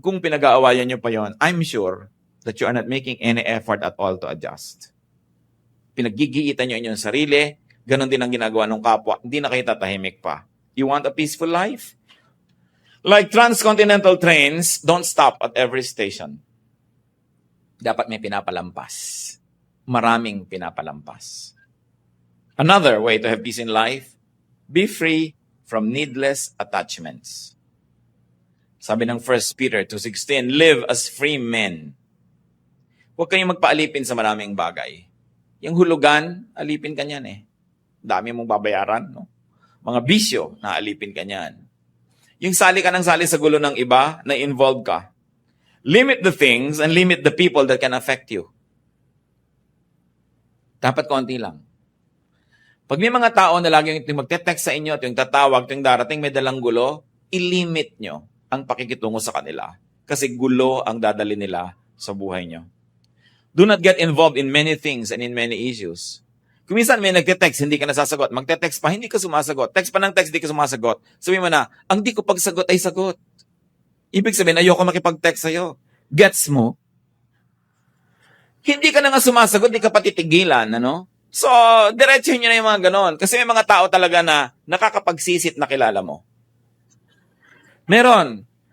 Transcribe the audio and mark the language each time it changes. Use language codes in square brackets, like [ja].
[tl] Kung pinag-aawayan nyo pa yon, [en] I'm sure that you are not making any effort at all to adjust. [tl] Pinaggigiitan nyo inyong sarili, ganun din ang ginagawa ng kapwa, hindi na kayo tatahimik pa. [en] You want a peaceful life? Like transcontinental trains, don't stop at every station. [tl] Dapat may pinapalampas. Maraming pinapalampas. [en] Another way to have peace in life, be free from needless attachments. [tl] Sabi ng [en] 1 Peter 2:16, live as free men. [tl] Huwag kayong magpaalipin sa maraming bagay. Yung hulugan, alipin ka niyan Dami mong babayaran, no? Mga bisyo, naalipin ka niyan. Yung sali ka ng sali sa gulo ng iba, na-involve ka. [en] Limit the things and limit the people that can affect you. [tl] Dapat konti lang. Pag may mga tao na laging magte-text sa inyo at yung tatawag, yung darating may dalang gulo, ilimit nyo ang pakikitungo sa kanila. Kasi gulo ang dadali nila sa buhay nyo. [en] Do not get involved in many things and in many issues. [tl] Kung minsan may nagte-text, hindi ka nasasagot. Magte-text pa, hindi ka sumasagot. Text pa ng text, hindi ka sumasagot. Sabihin mo na, ang di ko pagsagot ay sagot. Ibig sabihin, ayoko makipag-text sa'yo. Gets mo? Hindi ka na nga sumasagot, hindi ka patitigilan, ano? So, diretso nyo na yung mga ganon. Kasi may mga tao talaga na nakakapagsisit na kilala mo. Meron.